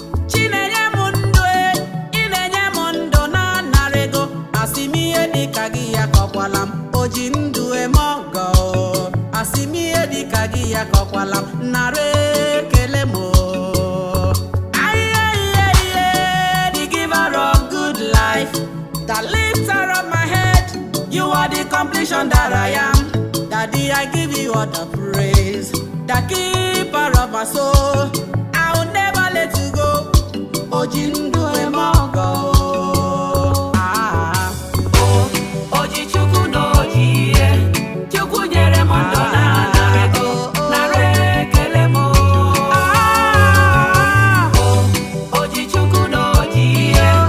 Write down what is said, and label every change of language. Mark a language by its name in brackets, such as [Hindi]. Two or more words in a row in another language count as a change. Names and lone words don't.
[Igbo] Chi na-enye m ndụ, e, ị na-enye m ndụ na-anara ego. Asị m ihe dị ka gị akọkwala m. O ji ndụ eme ọgọ, o. Asị m ihe dị ka gị akọkwala m. Nara ekele m, o. Aịe, ihe, ihe, [English] the giver of good life, the lifter of my head. You are the completion that I am. Daddy, I give you all the praise. The keeper of my soul, I will never let you go. [Igbo] O ji ndụ eme ọgọ. Ah. O ji Chukwu na o ji ihe. Chukwu nyere m ndụ na nara ego. Nara ekele m. Ah. O ji Chukwu na o ji ihe.